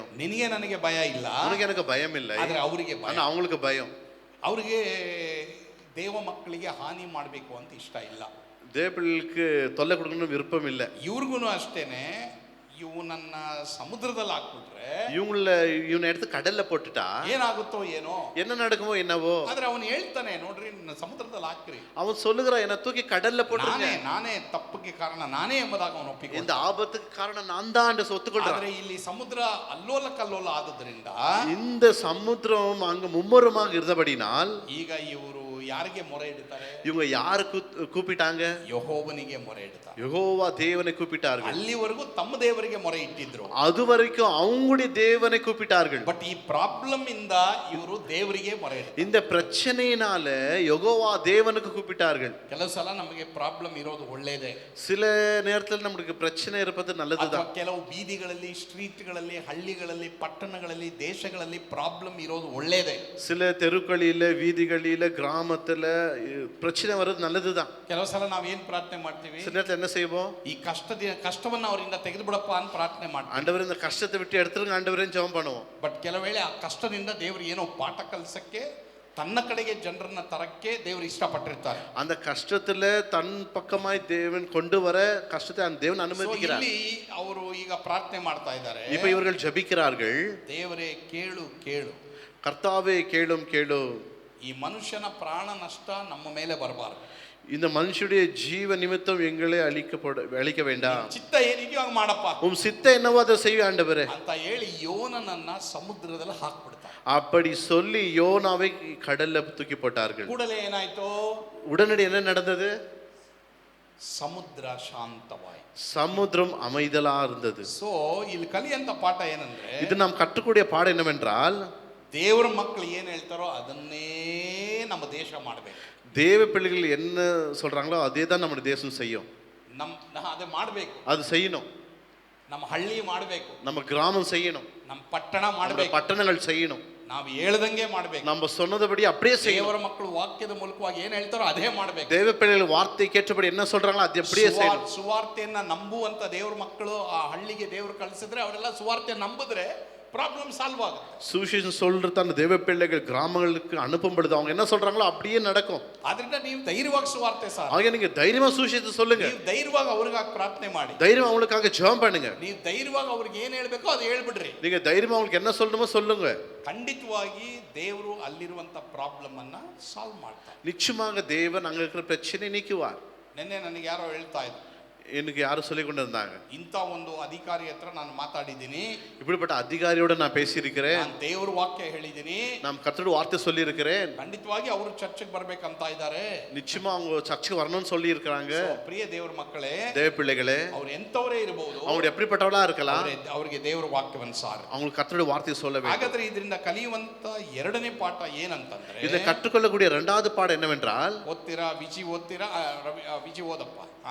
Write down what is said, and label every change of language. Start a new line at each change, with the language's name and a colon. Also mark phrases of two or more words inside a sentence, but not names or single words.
Kannada: ನಿನಗೆ ನನಗೆ ಭಯ ಇಲ್ಲ,
Tamil: அவனுக்கு எனக்கு பயம் இல்லை,
Kannada: ಆದ್ರೆ ಅವರಿಗೆ ಭಯ.
Tamil: ஆனா அவங்களுக்கு பயம்.
Kannada: ಅವರಿಗೆ ದೇವ ಮಕ್ಕಳಿಗೆ ಹಾನಿ ಮಾಡಬೇಕು ಅಂತ ಇಷ್ಟ ಇಲ್ಲ.
Tamil: தேவ பிள்ளைகளுக்கு தொல்லை கொடுக்கணும்னு விருப்பம் இல்லை.
Kannada: ಇವ್ರಿಗೂ ಅಷ್ಟೇನೆ, ಇವನನ್ನ ಸಮುದ್ರದಲ್ಲಿ ಹಾಕ್ಬಿಟ್ರೆ,
Tamil: இவனை எடுத்து கடல்ல போட்டுட்டா
Kannada: ಏನಾಗುತ್ತೋ ಏನೋ,
Tamil: என்ன நடக்குமோ என்னவோ.
Kannada: ಆದ್ರೆ ಅವನು ಹೇಳ್ತಾನೆ, ನೋಡ್ರಿ ನನ್ನ ಸಮುದ್ರದಲ್ಲಿ ಹಾಕ್ರಿ.
Tamil: அவன் சொல்லுகிறான், என்ன தூக்கி கடல்ல போட்டுருங்க.
Kannada: ನಾನೇ ತಪ್ಪಿಗೆ ಕಾರಣ ನಾನೇ ಎಂಬುದಾಗಿ ಅವನು ಒಪ್ಪಿಕೊಂಡ.
Tamil: இந்த ஆபத்துக்கு காரணம் நான் தான் என்று ஒத்துக்கொள்றான்.
Kannada: ಆದ್ರೆ ಇಲ್ಲಿ ಸಮುದ್ರ ಅಲ್ಲೋಲ ಕಲ್ಲೋಲ ಆದದ್ರಿಂದ,
Tamil: இந்த சமுத்திரம் அங்க மும்முரமாக இருந்தபடினால்
Kannada: ಈಗ ಇವರು ಯಾರಿಗೆ ಮೊರೆ ಇಡ್ತಾರೆ?
Tamil: இவங்க யாரு கூப்பிட்டாங்க?
Kannada: ಯೆಹೋವನಿಗೆ ಮೊರೆ ಇಡ್ತಾರೆ.
Tamil: யெகோவா தேவனை கூப்பிட்டார்கள்.
Kannada: ಅಲ್ಲಿವರೆಗೂ ತಮ್ಮ ದೇವರಿಗೆ ಮೊರೆ ಇಟ್ಟಿದ್ರು.
Tamil: அது வரைக்கும் அவங்களுடைய தேவனை கூப்பிட்டார்கள்.
Kannada: ಬಟ್ ಈ ಪ್ರಾಬ್ಲಮ್ ಇಂದ ಇವರು ದೇವರಿಗೆ ಮೊರೆ ಇಡ್ತಾರೆ.
Tamil: இந்த பிரச்சனையினால யெகோவா தேவனுக்கு கூப்பிட்டார்கள்.
Kannada: ಕೆಲವು ಸಲ ನಮಗೆ ಪ್ರಾಬ್ಲಮ್ ಇರೋದು ಒಳ್ಳೇದೇ.
Tamil: சில நேரத்தில் நமக்கு பிரச்சனை இருப்பது நல்லதுதான்.
Kannada: ಕೆಲವು ಬೀದಿಗಳಲ್ಲಿ, ಸ್ಟ್ರೀಟ್ಗಳಲ್ಲಿ, ಹಳ್ಳಿಗಳಲ್ಲಿ, ಪಟ್ಟಣಗಳಲ್ಲಿ, ದೇಶಗಳಲ್ಲಿ ಪ್ರಾಬ್ಲಮ್ ಇರೋದು ಒಳ್ಳೇದೇ.
Tamil: சில தெருக்களில, வீதிகளில, கிராமத்துல பிரச்சனை வர்றது நல்லதுதான்.
Kannada: ಕೆಲವು ಸಲ ನಾವು ಏನ್ ಪ್ರಾರ್ಥನೆ ಮಾಡ್ತೀವಿ?
Tamil: சில நேரத்தில் என்ன செய்வோம்?
Kannada: ಈ ಕಷ್ಟವನ್ನ ಅವರಿಂದ ತೆಗೆದು ಬಿಡಪ್ಪ ಅಂತ ಪ್ರಾರ್ಥನೆ ಮಾಡ್ತೀವಿ.
Tamil: ஆண்டவரே இந்த கஷ்டத்தை விட்டு எடுத்துருங்க ஆண்டவரே ஜெபம் பண்ணுவோம்.
Kannada: ಬಟ್ ಕೆಲವು ವೇಳೆ ಆ ಕಷ್ಟದಿಂದ ದೇವರು ಏನೋ ಪಾಠ ಕಲಿಸಕ್ಕೆ, ತನ್ನ ಕಡೆಗೆ ಜನರನ್ನ ತರಕ್ಕೆ ದೇವರು ಇಷ್ಟಪಟ್ಟಿರ್ತಾರೆ.
Tamil: அந்த கஷ்டத்துல தன் பக்கமாய் தேவன் கொண்டு வர கஷ்டத்தை அந்த தேவன் அனுமதிக்கிறார்.
Kannada: ಇಲ್ಲಿ ಅವರು ಈಗ ಪ್ರಾರ್ಥನೆ ಮಾಡ್ತಾ ಇದ್ದಾರೆ.
Tamil: இப்ப இவர்கள் ஜெபிக்கிறார்கள்,
Kannada: ದೇವರೇ ಕೇಳು ಕೇಳು,
Tamil: கர்த்தாவே கேளும் கேளும்.
Kannada: ಈ ಮನುಷ್ಯನ ಪ್ರಾಣ ನಷ್ಟ ನಮ್ಮ ಮೇಲೆ ಬರಬಾರದು.
Tamil: இந்த மனுஷனுடைய ஜீவ நிமித்தம் எங்களை அழிக்க வேண்டாம்.
Kannada: ಚಿತ್ತ ಏನಿದೆಯೋ ಹಂಗ ಮಾಡಪ್ಪ,
Tamil: உம் சித்த என்னவோ அதை செய்ய ஆண்டவரே
Kannada: ಅಂತ ಹೇಳಿ ಯೋನನನ್ನ ಸಮುದ್ರದಲ್ಲಿ ಹಾಕ್ಬಿಡ್ತಾರೆ.
Tamil: அப்படி சொல்லி யோனாவை கடல்ல தூக்கி போட்டார்கள்.
Kannada: ಕೂಡಲೇ ಏನಾಯ್ತು?
Tamil: உடனடி என்ன நடந்தது?
Kannada: ಸಮುದ್ರ ಶಾಂತವಾಯಿತು.
Tamil: சமுத்திரம் அமைதலா இருந்தது.
Kannada: ಸೊ ಇಲ್ಲಿ ಕಲಿಯಂತ ಪಾಠ ಏನಂದ್ರೆ,
Tamil: இது நாம் கற்றுக்கூடிய பாடம் என்னவென்றால்,
Kannada: ದೇವರ ಮಕ್ಕಳು ಏನ್ ಹೇಳ್ತಾರೋ ಅದನ್ನೇ ನಮ್ಮ ದೇಶ ಮಾಡಬೇಕು.
Tamil: தேவ பிள்ளைகள் என்ன சொல்றாங்களோ அதே தான் நம்ம தேசம் செய்யும்.
Kannada: ಅದೇ ಮಾಡಬೇಕು,
Tamil: அது செய்யணும்.
Kannada: ನಮ್ಮ ಹಳ್ಳಿ ಮಾಡಬೇಕು,
Tamil: நம்ம கிராமம் செய்யணும்,
Kannada: ನಮ್ಮ ಪಟ್ಟಣ ಮಾಡಬೇಕು,
Tamil: பட்டணங்கள் செய்யணும்.
Kannada: ನಾವು ಹೇಳ್ದಂಗೆ ಮಾಡಬೇಕು.
Tamil: நம்ம சொன்னதபடி அப்படியே செய்யணும்.
Kannada: ದೇವರ ಮಕ್ಕಳು ವಾಕ್ಯದ ಮೂಲಕವಾಗಿ ಏನ್ ಹೇಳ್ತಾರೋ ಅದೇ ಮಾಡಬೇಕು.
Tamil: தேவ பிள்ளைகள் வார்த்தை கேட்டபடி என்ன சொல்றாங்களோ அது அப்படியே செய்யணும்.
Kannada: ಸುವಾರ್ತೆಯನ್ನ ನಂಬುವಂತ ದೇವರ ಮಕ್ಕಳು ಆ ಹಳ್ಳಿಗೆ ದೇವರು ಕಳಿಸಿದ್ರೆ ಅವರೆಲ್ಲ ಸುವಾರ್ತೆ ನಂಬಿದ್ರೆ
English: problem solve
Kannada: ಆಗುತ್ತೆ.
Tamil: சுவிசேஷம் சொல்றது அந்த தேவ பிள்ளைகள் கிராமங்களுக்கு அனுப்பும் பொழுது அவங்க என்ன சொல்றாங்களோ அப்படியே நடக்கும்.
Kannada: ಆದ್ರಿಂದ ನೀವು ಧೈರ್ಯವಾಗಿ ಸುವಾರ್ತೆ ಸಾರ್.
Tamil: ஆக நீங்க தைரியமா சுவிசேஷத்தை சொல்லுங்க.
Kannada: ನೀವು ಧೈರ್ಯವಾಗಿ ಅವ್ರಿಗಾಗಿ ಪ್ರಾರ್ಥನೆ ಮಾಡಿ.
Tamil: தைரியமா அவங்களுக்காக ஜெபம் பண்ணுங்க.
Kannada: ನೀವು ಧೈರ್ಯವಾಗಿ ಅವ್ರಿಗೆ ಏನ್ ಹೇಳ್ಬೇಕೋ ಅದು ಹೇಳ್ಬಿಡ್ರಿ.
Tamil: நீங்க தைரியமா அவங்களுக்கு என்ன சொல்லணுமோ சொல்லுங்க.
Kannada: ಖಂಡಿತವಾಗಿ ದೇವರು ಅಲ್ಲಿರುವಂತ ಪ್ರಾಬ್ಲಮ್ ಅನ್ನ ಸಾಲ್ವ್ ಮಾಡ್ತಾರೆ.
Tamil: நிச்சயமாக தேவன் அங்க இருக்கிற பிரச்சனை நீக்குவார்.
Kannada: ನಿನ್ನೆ ನನಗೆ ಯಾರೋ ಹೇಳ್ತಾ ಇದ್ರು,
Tamil: எனக்கு யாரும் சொல்லி கொண்டு இருந்தாங்க,
Kannada: ಇಂಥ ಒಂದು ಅಧಿಕಾರಿ ಹತ್ರ ನಾನು ಮಾತಾಡಿದ್ದೀನಿ,
Tamil: இப்படிப்பட்ட அதிகாரியோட நான் பேசியிருக்கிறேன்,
Kannada: ನಾನು ದೇವರ ವಾಕ್ಯ ಹೇಳಿದ್ದೀನಿ,
Tamil: நான் கர்த்தரோட வார்த்தை சொல்லி இருக்கிறேன்,
Kannada: ಖಂಡಿತವಾಗಿ ಅವರು ಚರ್ಚೆಗೆ ಬರ್ಬೇಕಂತ ಇದ್ದಾರೆ,
Tamil: நிச்சயமா அவங்க சர்ச்சுக்கு வரணும்னு சொல்லி இருக்காங்க.
Kannada: ಪ್ರಿಯ ದೇವರ ಮಕ್ಕಳೇ,
Tamil: தேவ பிள்ளைகளே,
Kannada: ಅವ್ರು ಎಂತವರೇ ಇರಬಹುದು,
Tamil: அவங்க எப்படிப்பட்டவளா இருக்கலாம்,
Kannada: ಅವರಿಗೆ ದೇವರ ವಾಕ್ಯವನ್ನು ಸಾರ್.
Tamil: அவங்களுக்கு கர்த்தரோட வார்த்தையை சொல்ல வேண்டும்.
Kannada: ಹಾಗಾದ್ರೆ ಇದರಿಂದ ಕಲಿಯುವಂತ ಎರಡನೇ ಪಾಠ ಏನಂತಂದ್ರೆ,
Tamil: இதில் கற்றுக்கொள்ளக்கூடிய இரண்டாவது பாடம் என்னவென்றால்,
Kannada: ಓದ್ತೀರಾ? ವಿಜಿ ಓದಪ್ಪ.